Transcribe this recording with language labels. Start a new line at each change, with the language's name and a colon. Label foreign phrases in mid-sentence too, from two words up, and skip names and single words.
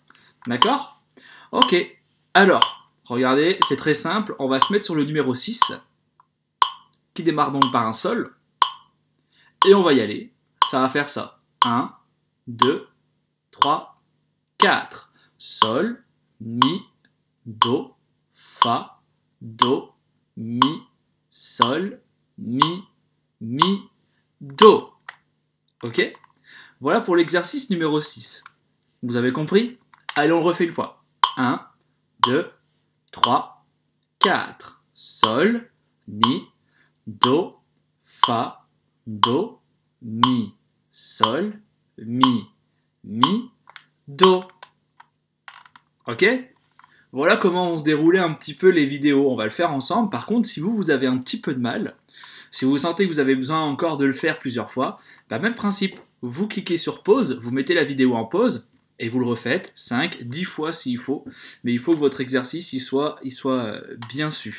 French: D'accord? Ok, alors... Regardez, c'est très simple, on va se mettre sur le numéro 6, qui démarre donc par un sol, et on va y aller. Ça va faire ça. 1, 2, 3, 4. Sol, mi, do, fa, do, mi, sol, mi, do. Ok? Voilà pour l'exercice numéro 6. Vous avez compris? Allez, on le refait une fois. 1, 2, 3, 4. Sol, mi, do, fa, do, mi, sol, mi, do. Ok? Voilà comment on se déroulait un petit peu les vidéos. On va le faire ensemble. Par contre, si vous avez un petit peu de mal, si vous sentez que vous avez besoin encore de le faire plusieurs fois, bah même principe. Vous cliquez sur pause, vous mettez la vidéo en pause, et vous le refaites 5, 10 fois s'il faut, mais il faut que votre exercice il soit bien su.